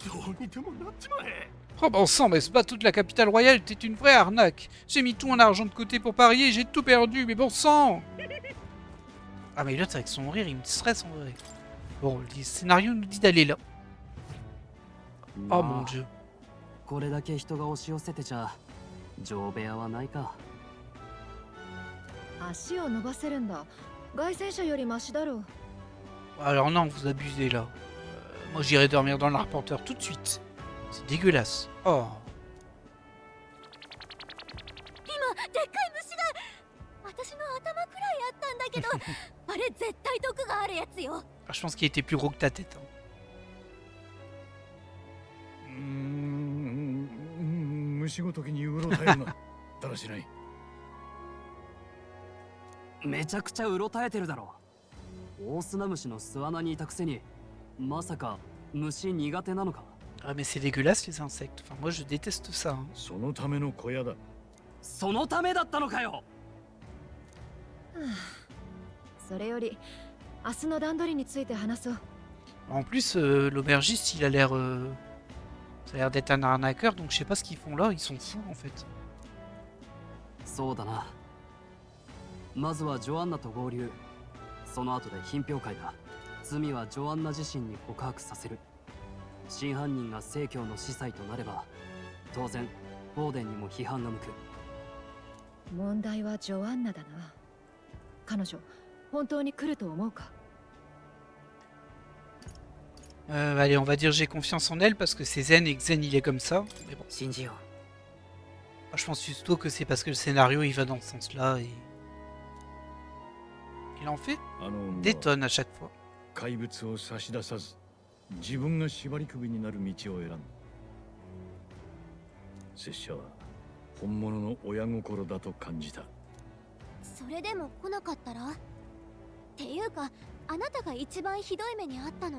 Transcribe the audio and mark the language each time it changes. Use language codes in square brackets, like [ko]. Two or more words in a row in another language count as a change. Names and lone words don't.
[fr] Oh bon sang, mais c'est pas toute la capitale royale, c'était une vraie arnaque. J'ai mis tout mon argent de côté pour parier, j'ai tout perdu, mais bon sang. Ah mais l'autre avec son rire, il me stresse en vrai. Bon, le scénario nous dit d'aller là. Oh mon dieu. [ja] これだけ人が押し寄せてちゃ上部屋はないか。足を伸ばせるんだ。凱旋者よりマシだろう。 [fr] Alors non, vous abusez là. Moi j'irai dormir dans l'arpenteur tout de suite. C'est dégueulasse. Oh. [ja] 今でっかい虫が私の頭くらいあったんだけどあれ絶対毒があるやつよ。 [fr] Je pense qu'il était plus gros que ta tête. Hein. [ja] 虫ごときにうろたえるな。だらしない。めちゃくちゃうろたえてるだろ。オオスナムシの巣穴にいたくせに、まさか虫苦手なのか。 [fr] Ah mais c'est dégueulasse les insectes. Enfin moi je déteste ça. Hein. [ja] そのための小屋だ。そのためだったのかよ。それより明日の段取りについて話そう。 [fr] En plus, l'aubergiste il a l'air... Ça a l'air d'être un arnaqueur, donc je sais pas ce qu'ils font là, ils sont fous en fait. [ja] そうだな。まずはジョアンナと合流。その後で品評会だ。罪はジョアンナ自身に告白させる。真犯人が正教の司祭となれば、当然フォーデンにも批判が向く。問題はジョアンナだな。彼女本当に来ると思うか。 [fr] Allez, on va dire j'ai confiance en elle parce que c'est Zen et que Zen il est comme ça. Mais bon. Moi, je pense plutôt que c'est parce que le scénario il va dans ce sens-là et... Il en fait des tonnes à chaque fois. [ja] 怪物を差し出さず、自分が縛り首になる道を選んだ。拙者は本物の親心だと感じた。それでも来なかったらっていうかあなたが一番ひどい目にあったのよ。